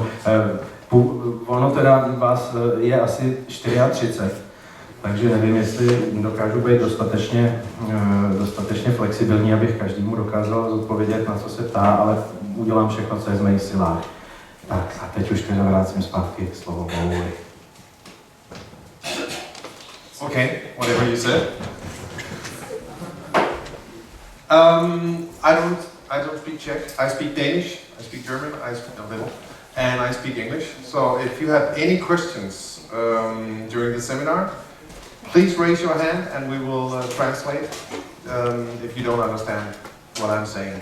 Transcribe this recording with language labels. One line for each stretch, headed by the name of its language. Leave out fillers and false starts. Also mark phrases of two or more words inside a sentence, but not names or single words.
Czech: Ono teda vás je asi 34, takže nevím, jestli dokážu být dostatečně flexibilní, abych každému dokázal zodpovědět, na co se ptá, ale udělám všechno, co je v mých silách. Tak a teď už teda vrátím zpátky slovo Pavlovi.
English: Okay, whatever you said. I don't speak Czech. I speak Danish, I speak German, I speak a little, and I speak English. So if you have any questions during the seminar, please raise your hand and we will translate if you don't understand what I'm saying.